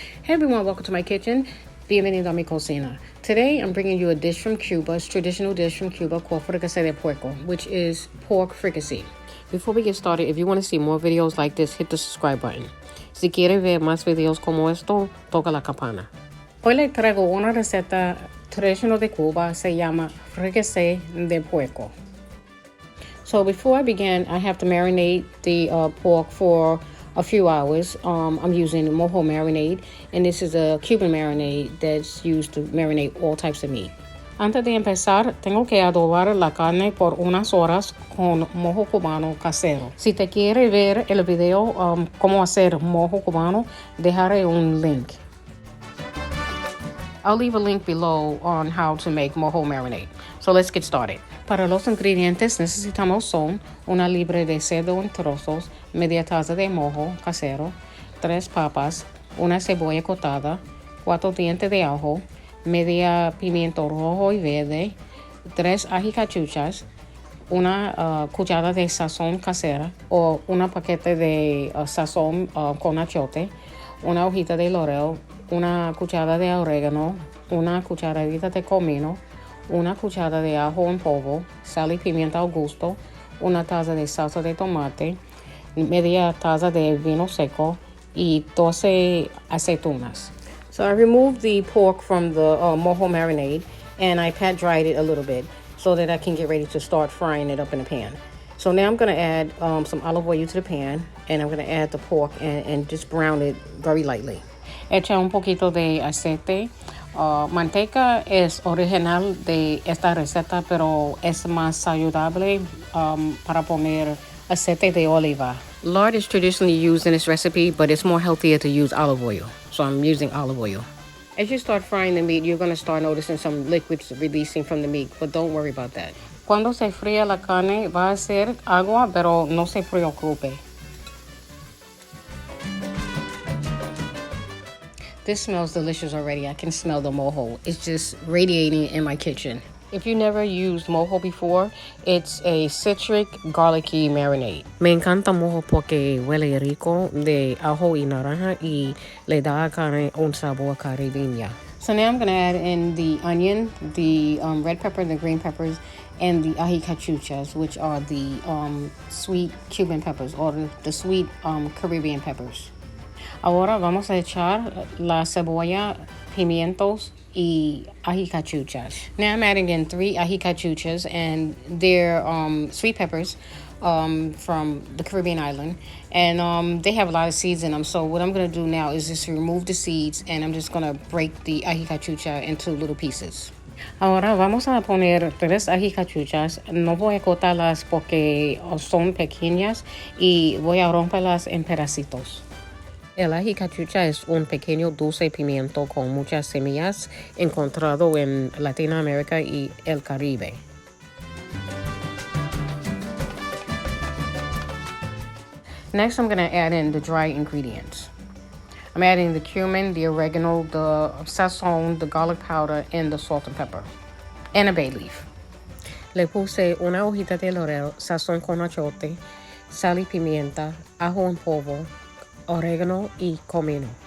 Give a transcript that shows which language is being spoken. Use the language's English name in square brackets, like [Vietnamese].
[English] Hey everyone, welcome to my kitchen. [Spanish] Bienvenido a mi cocina. [English] Today I'm bringing you a dish from Cuba, a traditional dish from Cuba called Fricasé de Cerdo, which is pork fricassee. Before we get started, if you want to see more videos like this, hit the subscribe button. [Spanish] Si quieres ver más videos como esto, toca la campana. Hoy le traigo una receta tradicional de Cuba, se llama Fricasé de Cerdo. [English] So before I begin, I have to marinate the pork for a few hours. I'm using Mojo marinade, and this is a Cuban marinade that's used to marinate all types of meat. [Spanish] Antes de empezar, tengo que adobar la carne por unas horas con mojo cubano casero. Si te quiere ver el video cómo hacer mojo cubano, dejaré un link. [English] I'll leave a link below on how to make mojo marinade. So let's get started. [Spanish] Para los ingredientes necesitamos son una libra de cerdo en trozos, media taza de mojo casero, 3 papas, una cebolla cortada, 4 dientes de ajo, media pimiento rojo y verde, 3 cachuchas, una cucharada de sazón casera o una paquete de sazón con achiote, una hojita de laurel, una cucharada de orégano, una cucharadita de comino, una cucharada de ajo en polvo, sal y pimienta al gusto, una taza de salsa de tomate, media taza de vino seco y 12 aceitunas. [English] So I removed the pork from the mojo marinade and I pat dried it a little bit so that I can get ready to start frying it up in the pan. So now I'm going to add some olive oil to the pan, and I'm going to add the pork and just brown it very lightly. [Spanish] Echa un poquito de aceite. Manteca es original de esta receta, pero es más saludable para poner aceite de oliva. [English] Lard is traditionally used in this recipe, but it's more healthier to use olive oil. So I'm using olive oil. As you start frying the meat, you're going to start noticing some liquids releasing from the meat, but don't worry about that. [Spanish] Cuando se fría la carne, va a ser agua, pero no se preocupe. [English] This smells delicious already. I can smell the mojo. It's just radiating in my kitchen. If you never used mojo before, it's a citric, garlicky marinade. [Spanish] Me encanta mojo porque huele rico de ajo y naranja y le da a carne un sabor caribeño. [English] So now I'm going to add in the onion, the red pepper, the green peppers, and the cachuchas, which are the sweet Cuban peppers or the sweet Caribbean peppers. [Spanish] Ahora vamos a echar la cebolla, pimientos, y cachuchas. [English] Now I'm adding in 3 cachuchas, and they're sweet peppers from the Caribbean island, and they have a lot of seeds in them. So what I'm going to do now is just remove the seeds, and I'm just going to break the cachucha into little pieces. [Spanish] Ahora vamos a poner 3 cachuchas. No voy a cortarlas porque son pequeñas y voy a romperlas en pedacitos. El ají cachucha es un pequeño dulce pimiento con muchas semillas encontrado en Latinoamérica y el Caribe. [English] Next, I'm going to add in the dry ingredients. I'm adding the cumin, the oregano, the sazon, the garlic powder, and the salt and pepper, and a bay leaf. [Spanish] Le puse una hojita de laurel, sazón con achiote, sal y pimienta, ajo en polvo, oregano y comino.